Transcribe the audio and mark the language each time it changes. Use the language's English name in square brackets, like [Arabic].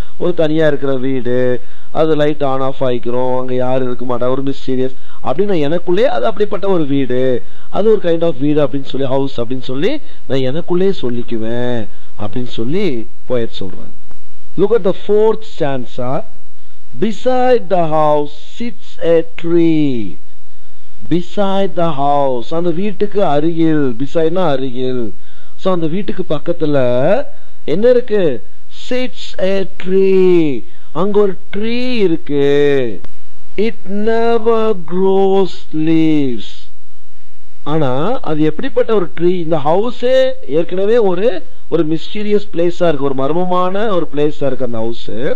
[Tamil] ஒரு தனியா இருக்கிற வீடு, அது லைட் ஆன் ஆஃப் ஆகிக்கிறோம், அங்க யாரும் இருக்க மாட்டா, ஒரு மிஸ்டீரியஸ் அப்படின்னு எனக்குள்ளே அது அப்படிப்பட்ட ஒரு வீடு, அது ஒரு கைண்ட் ஆஃப் வீடு அப்படின்னு சொல்லி, ஹவுஸ் அப்படின்னு சொல்லி நான் எனக்குள்ளே சொல்லிக்குவேன் அப்படின்னு சொல்லி போயட் சொல்றாங்க. [English] Look at the fourth stanza. Beside the house sits a tree. Beside the house, [Tamil] அந்த வீட்டுக்கு அருகில், பிசைட்னா அருகில், ஸோ அந்த வீட்டுக்கு பக்கத்துல என்ன இருக்கு, [English] sits a tree, [Tamil] அங்க ஒரு ட்ரீ இருக்கு. [English] It never grows leaves. [Tamil] ஆனா அது எப்படிப்பட்ட ஒரு ட்ரீ, இந்த ஹவுஸே ஏற்கனவே ஒரு மிஸ்டீரியஸ் பிளேஸா இருக்கு, ஒரு மர்மமான ஒரு பிளேஸா இருக்கு அந்த ஹவுஸ்.